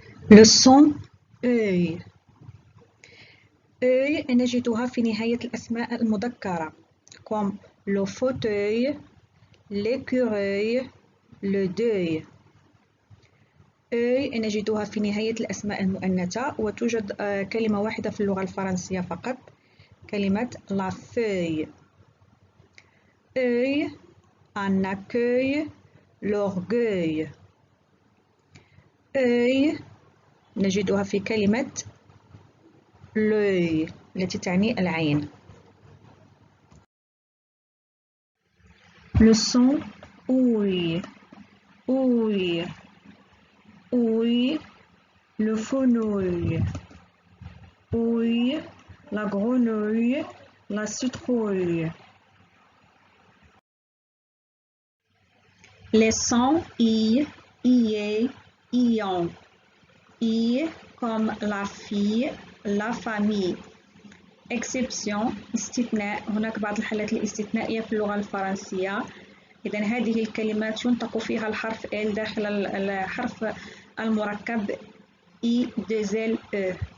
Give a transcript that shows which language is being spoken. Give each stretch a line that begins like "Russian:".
French: Le son œil. œil
Arabic: نجدها في نهاية الأسماء المذكرة
French: comme le fauteuil, l'écureuil, le deuil.
Arabic: œil نجدها في نهاية الأسماء المؤنثة وتوجد كلمة واحدة في اللغة الفرنسية فقط كلمة la feuille.
French: œil, un accueil, l'orgueil.
Arabic: œil نجدها في كلمة l'œil التي تعني العين.
French: Le son ouïe, ouïe, ouïe, le fenouil, ouïe, la grenouille, la citrouille. Les sons I, IE, ion. I comme la fille, la famille. exception استثناء.
Arabic: هناك بعض الحالات الاستثنائية في اللغة الفرنسية. إذن هذه الكلمات ينطق فيها الحرف L داخل الحرف المركب I, 2L, E.